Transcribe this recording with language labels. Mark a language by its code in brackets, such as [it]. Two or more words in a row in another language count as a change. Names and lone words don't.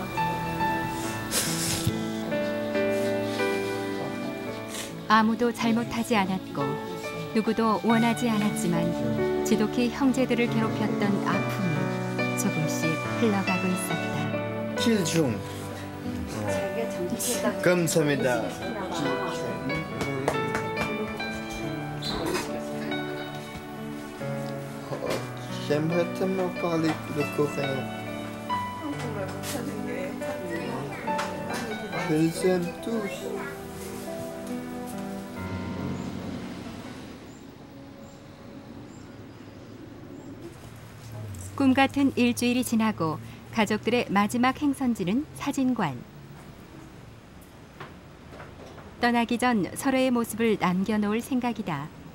[ko] 아무도 잘못하지 않았고 누구도 원하지 않았지만 지독히 형제들을 괴롭혔던 아픔이 조금씩 흘러가고 있었다. 길중. 감사합니다. [fr] J'aimerais tellement parler le coréen. Je les aime tous. [ko] 꿈 같은 일주일이 지나고 가족들의 마지막 행선지는 사진관. 떠나기 전 서로의 모습을 남겨놓을 생각이다.